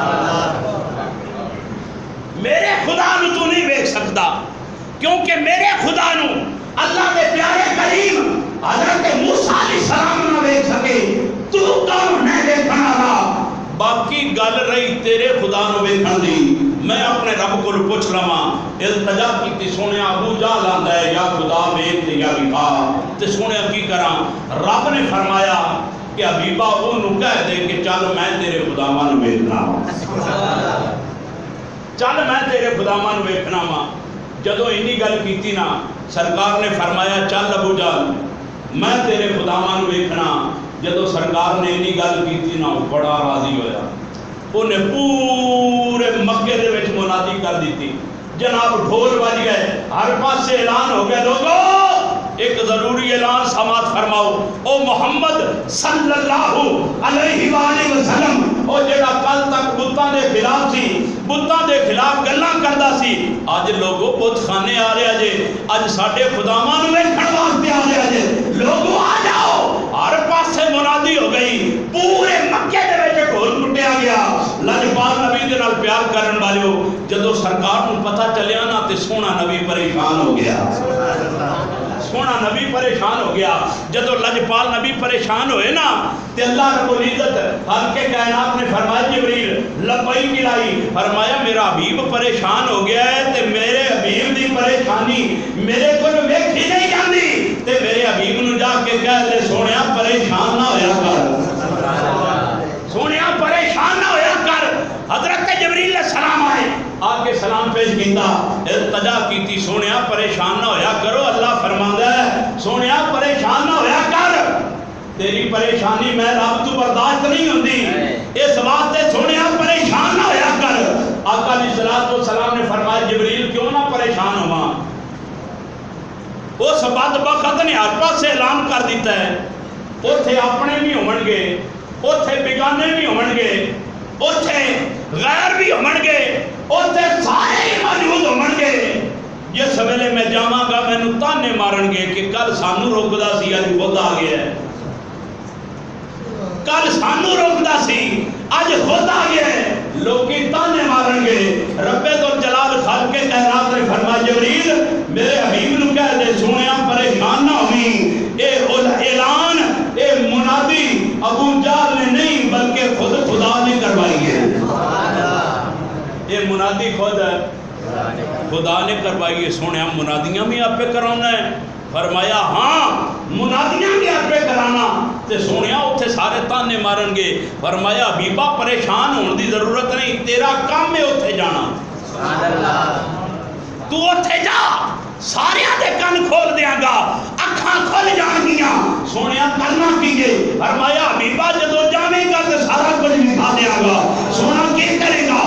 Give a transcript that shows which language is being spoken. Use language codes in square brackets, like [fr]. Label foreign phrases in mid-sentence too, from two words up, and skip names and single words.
[pa] میرے خدا نو تو نہیں ویکھ سکتا، کیونکہ میرے خدا نو اللہ دے پیارے کریم حضرت موسیٰ علیہ السلام نہ ویکھ سکے، تو کون ہے ویکھنا رہا؟ باقی گل رہی تیرے خدا نو ویکھن دی، میں اپنے رب کو پوچھ لواں، التجا کیتی سونے ابو جہل آندا ہے یا خدا ویکھ یا بخار، تے سونے کی کراں؟ رب نے فرمایا کہ حبیبہ اونوں کہہ دے کہ چل میں تیرے خداواں نو ویکھنا وا، چل میں تیرے خداواں نو ویکھنا وا۔ جدوں اینی گل کیتی نا سرکار نے فرمایا چل ابو جہل میں تیرے خداواں نو ویکھنا، جدوں سرکار نے اینی گل کیتی نا بڑا راضی ہویا، انہیں پورے مکے دے وچ منادی کر دیتی، جناب ڈھول بج گئے، ہر پاس سے اعلان ہو گیا، [ur] لوگو ایک ضروری اعلان سماعت فرماؤ، [pa] او محمد [ar] صلی اللہ علیہ وآلہ وسلم، [pa] او جڑا کل تک بتاں دے خلاف سی، بتاں دے خلاف گلاں کردا سی، اج لوگو بت خانے آ رہے جے، اج ساڈے خداواں نو ویکھن واسطے آ رہے جے، لوگو آ جاؤ۔ ہر پاس سے منادی ہو گئی، پورے مکے دے وچ ڈھول پٹیا گیا، لجپال نبی دے نال پیار کرن والیو، جدوں سرکار نو پتہ چلیا نا تے سونا نبی پریشان ہو گیا، سونا نبی پریشان ہو گیا۔ جدو لجپال نبی پریشان ہوئے نا تے اللہ رب العزت خالق کائنات نے فرمایا جبریل [ar] لبیک الہی، [pa] فرمایا میرا حبیب پریشان ہو گیا ہے تے میرے حبیب دی پریشانی میرے کو ویکھی نہیں جاندی، تے میرے حبیب نو جا کے کہہ دے سونیا پریشان نہ ہویا کر، سونیا پریشان نہ ہویا کر۔ حضرت جبریل علیہ السلام آئے، آگے سلام پیش کیتا، التجا کیتی سونیا پریشان نہ ہویا کرو، اللہ فرماندا ہے سونیا پریشان نہ ہویا کر، تیری پریشانی میں رب تو برداشت نہیں ہوندی، اس واسطے سونیا پریشان نہ ہویا کر۔ آقا [ar] علیہ الصلوۃ والسلام [pa] نے فرمایا جبریل کیوں نہ پریشان ہواں؟ اس بدبخت نے ہر پاس سے اعلان کر دیتا ہے، اوتھے اپنے بھی ہون گے، اوتھے بیگانے بھی ہون گے، اوتھے غیر بھی ہون گے، اوتھے سارے ہی موجود ہون گے، جس ویلے میں جاواں گا مینوں تانے مارن گے کہ کل سانو روکدا سی اج خود آ گیا ہے، کل سانو روکدا سی اج خود آ گیا ہے، لوکی تانے مارن گے۔ رب ذوالجلال خالق کائنات نے فرمایا جبریل میرے حبیب نو کہہ دے سونیا پریشان نہ ہوئی، اے اعلان اے منادی ابو جہل نے نہیں بلکہ خود خدا نے کروائی ہے، [ur] یہ منادی خود خدا نے کروائی ہے۔ [pa] سونے منادیاں بھی آپ پہ کرانا ہے؟ فرمایا ہاں منادیاں بھی آپ پہ کرانا، تے سونے اتھے سارے تانے مارن گے۔ فرمایا حبیبہ پریشان ہونے دی ضرورت نہیں، تیرا کام ہے اتھے جانا، تو اتھے جا، سارے دے کن کھول دیاں گا، اکھاں کھول جان گیا، سونے کرنا کیجئے۔ فرمایا حبیبہ جدو جانے گا تو سارا کچھ دکھا دیاں گا، سونا کیا کرے گا؟